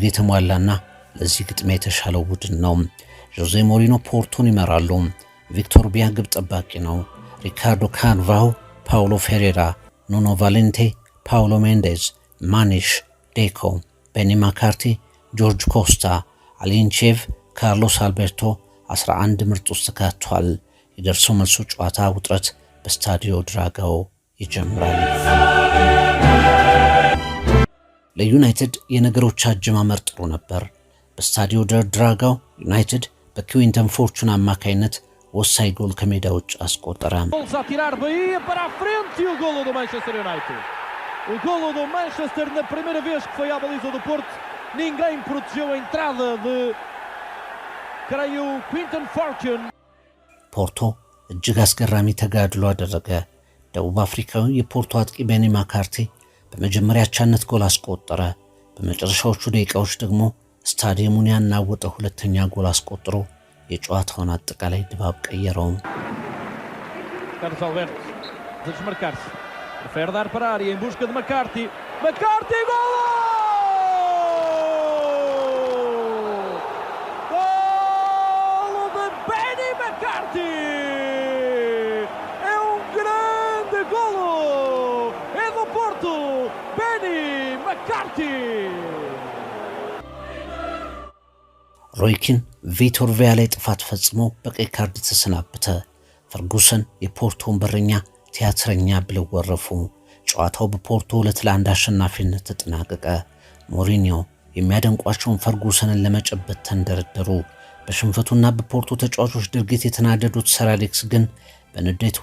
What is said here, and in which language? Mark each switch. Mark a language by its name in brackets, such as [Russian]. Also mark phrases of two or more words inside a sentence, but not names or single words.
[Amharic] የተሟላና ለዚህ ግጥሚያ የተሻለው ቡድን ነው። ጆዜ ሞሪኖ ፖርቶን ይመራሉ። ቪክቶር ቢያ ግብ ጠባቂ ነው። ሪካርዶ ካርቫሆ፣ ፓውሎ ፌሬራ፣ ኑኖ ቫሌንቴ፣ ፓውሎ ሜንዴዝ፣ ማኒሽ፣ ዴኮ፣ ቤኒ ማካርቲ፣ ጆርጅ ኮስታ፣ አሊንቼቭ፣ ካርሎስ አልቤርቶ 11 ምርጥ ውስጥ ተካተዋል። የደርሶ መልሱ ጨዋታ ውጥረት በስታዲዮ ድራጋው ይጀምራል። ለዩናይትድ የነገሮች አጀማመር ጥሩ ነበር። በስታዲዮ ድራጋው ዩናይትድ በኩዊንተን ፎርቹን አማካይነት ወሳኝ ጎል ከሜዳ ውጭ አስቆጠረ። [Portuguese] O golo do Manchester na primeira vez que foi à baliza do Porto. Ninguém protegeu a entrada de, creio, Quinton Fortune. [Amharic] ፖርቶ እጅግ አስገራሚ ተጋድሎ አደረገ። ደቡብ አፍሪካዊ የፖርቶ አጥቂ ቤኒ ማካርቲ በመጀመሪያ አቻነት ጎል አስቆጠረ። በመጨረሻዎቹ ደቂቃዎች ደግሞ ስታዲየሙን ያናወጠ ሁለተኛ ጎል አስቆጥሮ የጨዋታውን አጠቃላይ ድባብ ቀየረው። [Portuguese] Carlos Alberto a desmarcar-se. Prefere dar para a área em busca de McCarthy. McCarthy, golo! Golo de Benny McCarthy! É grande golo! É do Porto! Benny McCarthy! [Amharic] ሮይኪን ቪቶር ቪያ ላይ ጥፋት ፈጽሞ በቀይ ካርድ ተሰናበተ። ፈርጉሰን የፖርቶን በረኛ ቲያትረኛ ብለው ወረፉ። ጨዋታው በፖርቶ 2-1 አሸናፊነት ተጠናቀቀ። ሞሪኒዮ የሚያደንቋቸውን ፈርጉሰንን ለመጨበጥ ተንደረደሩ። በሽንፈቱና በፖርቶ ተጫዋቾች ድርጊት የተናደዱት ሰር አሌክስ ግን በንዴት